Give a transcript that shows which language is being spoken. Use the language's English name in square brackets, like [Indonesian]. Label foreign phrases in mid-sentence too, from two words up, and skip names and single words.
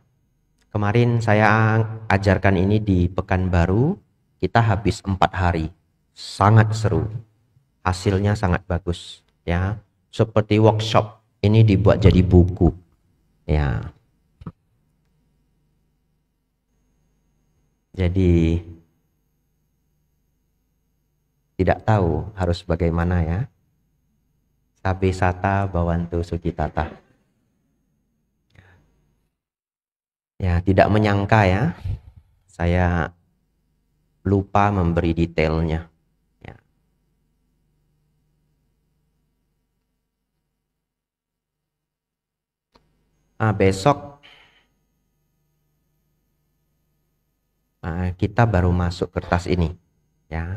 [Indonesian] Kemarin saya ajarkan ini di Pekanbaru, kita habis 4 hari, sangat seru, hasilnya sangat bagus, ya. Seperti workshop, ini dibuat jadi buku, ya. Jadi tidak tahu harus bagaimana ya. [Pali] Sabe sata bawantu sukitata. [Indonesian] Ya, tidak menyangka ya, saya lupa memberi detailnya. Ya. Besok kita baru masuk kertas ini, ya.